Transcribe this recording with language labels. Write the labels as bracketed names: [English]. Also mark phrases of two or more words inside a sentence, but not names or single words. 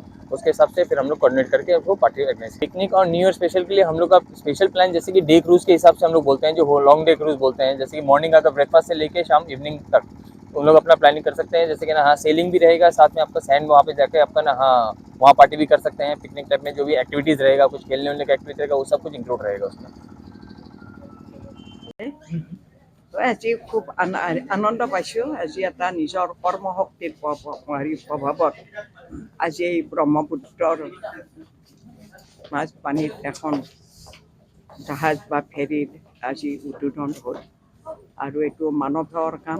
[Hindi] उसके हिसाब से फिर हम लोग कोऑर्डिनेट करके वो [English] party organise. [Hindi] पिकनिक और [English] New Year special [Hindi] के लिए हम लोग का [English] special plan [Hindi] जैसे कि [English] day cruise [Hindi] के हिसाब से हम लोग बोलते हैं, जो [English] long day cruise [Hindi] बोलते हैं। जैसे कि मॉर्निंग का ब्रेकफास्ट से लेके शाम इवनिंग तक उन लोग अपना प्लानिंग कर सकते हैं। जैसे कि ना हाँ सेलिंग भी रहेगा, साथ में आपका सैंड वहाँ पे जाके आपका ना हाँ वहाँ पार्टी भी कर सकते हैं। [English] picnic type [Hindi] में जो भी एक्टिविटीज़ रहेगा, कुछ खेलने वेलने का एक्टिविटी रहेगा, वो सब कुछ इंक्लूड रहेगा उसमें। [Assamese] আজি খুব আনন্দ পাইছোঁ। আজি এটা নিজৰ কৰ্মশক্তিৰ প্ৰভাৱত আজি এই ব্ৰহ্মপুত্ৰৰ মাছ পানীত এখন জাহাজ বা ফেৰীৰ আজি উদ্বোধন হ'ল আৰু এইটো মানৱ সেৱাৰ কাম।